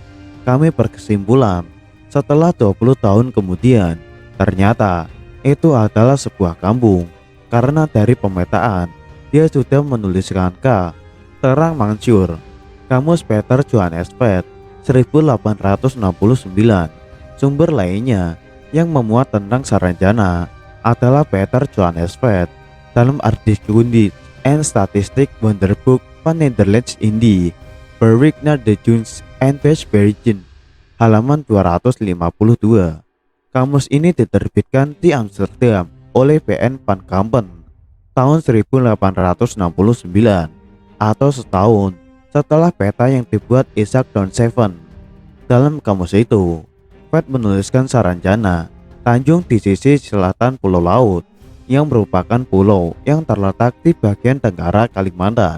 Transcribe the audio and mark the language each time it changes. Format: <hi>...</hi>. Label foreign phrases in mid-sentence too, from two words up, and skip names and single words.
<id>Kami berkesimpulan setelah 20 tahun kemudian, ternyata itu adalah sebuah kampung. Karena dari pemetaan dia sudah menuliskan K. Terang Mansur, Kamus Peter Johannes Pet 1869. Sumber lainnya yang memuat tentang Saranjana adalah Peter Johannes Vet dalam Aardrijkskunde en Statistiek Wonderboek van Nederlands Indie, Berwick naar de Junts en Westbergen, halaman 252. Kamus ini diterbitkan di Amsterdam oleh PN van Kampen tahun 1869 atau setahun setelah peta yang dibuat Isaac Donseven. Dalam kamus itu, Vet menuliskan Saranjana, tanjung di sisi selatan Pulau Laut, yang merupakan pulau yang terletak di bagian tenggara Kalimantan.</id>